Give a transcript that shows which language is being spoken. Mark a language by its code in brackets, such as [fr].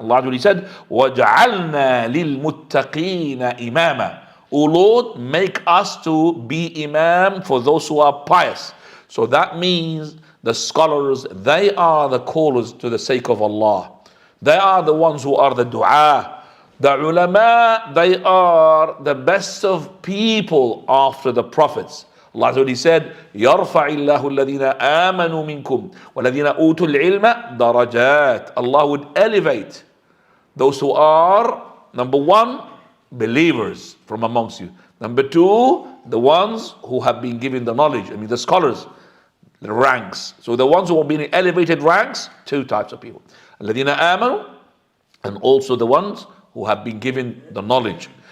[en] Allah said, [ar] وَجَعَلْنَا لِلْمُتَّقِينَ إِمَامًا, [en] O Lord, make us to be imam for those who are pious. So that means the scholars, they are the callers to the sake of Allah. They are the ones who are the dua. The ulama, they are the best of people after the prophets. Allah already said, [ar] يَرْفَعِ اللَّهُ الَّذِينَ آمَنُوا مِنْكُمْ وَالَّذِينَ أُوتُوا الْعِلْمَ دَرَجَاتٍ. [en] Allah would elevate those who are, number one, believers from amongst you. Number two, the ones who have been given the knowledge, I mean the scholars, the ranks. So the ones who have been in elevated ranks, two types of people. [ar] الَّذِينَ آمَنُوا, [en] and also the ones who have been given the knowledge.